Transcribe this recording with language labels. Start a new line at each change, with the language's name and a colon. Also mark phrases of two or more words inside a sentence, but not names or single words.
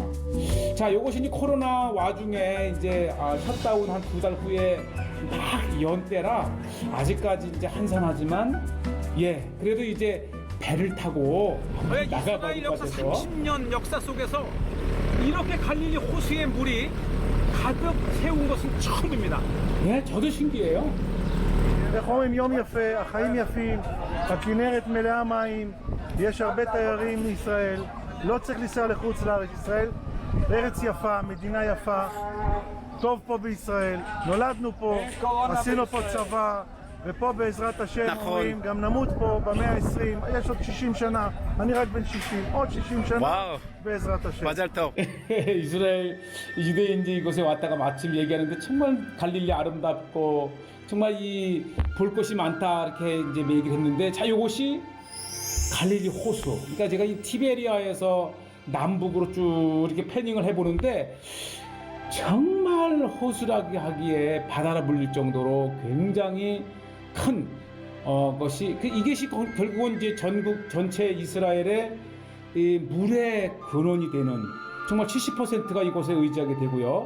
Korean: 자, 요것이 이제 코로나 와중에 이제 셧다운 한 2달 후에 막 연때라 아직까지 이제 한산하지만 그래도 이제 배를 타고 나가봐야 될 것 역사 같아서 30년 역사 속에서 이렇게 갈릴리 호수의 물이 가득 채운 것은 처음입니다. 저도 신기해요.
Hebrew: איך אומרים, יום יפה, החיים יפים, הכנרת מלאה מים, יש הרבה תיירים מישראל, לא צריך לנסוע לחוץ לארץ. ישראל ארץ יפה, מדינה יפה, טוב פה בישראל, נולדנו פה, עשינו פה צבא, ופה בעזרת השם נכון. אומרים, גם נמות פה במאה ה-20, יש עוד 60 שנה, אני רק בן 60, עוד 60 שנה, 와우. בעזרת השם. מזל טוב.
Korean: 이스라엘 유대인들이 이곳에 왔다가 마침 얘기하는데 정말 갈릴리 아름답고 정말 이 볼 것이 많다 이렇게 이제 얘기를 했는데 자 요것이 갈릴리 호수. 그러니까 제가 이 티베리아에서 남북으로 쭉 이렇게 패닝을 해보는데 정말 호수라기 하기에 바다라 불릴 정도로 굉장히 큰 것이 이것이 결국은 이제 전국 전체 이스라엘의 이 물의 근원이 되는 정말 70%가 이곳에 의지하게 되고요.